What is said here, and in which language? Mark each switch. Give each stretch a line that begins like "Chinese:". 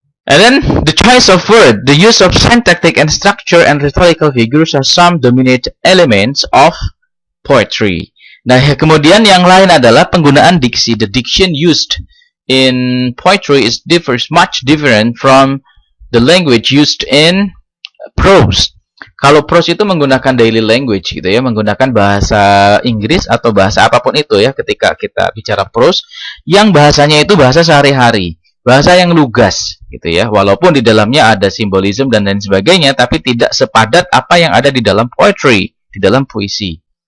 English: And then the choice of word, the use of syntactic and structure and rhetorical figures are some dominant elements of poetry.
Indonesian: Nah, kemudian yang lain adalah penggunaan diksi.
English: The diction used in poetry differs much different from the language used in prose.
Indonesian: Kalau prose itu menggunakan
English: daily language
Indonesian: gitu ya, menggunakan bahasa Inggris atau bahasa apapun itu ya ketika kita bicara prose, yang bahasanya itu bahasa sehari-hari, bahasa yang lugas gitu ya, walaupun di dalamnya ada simbolisme dan lain sebagainya, tapi tidak sepadat apa yang ada di dalam poetry, di dalam puisi.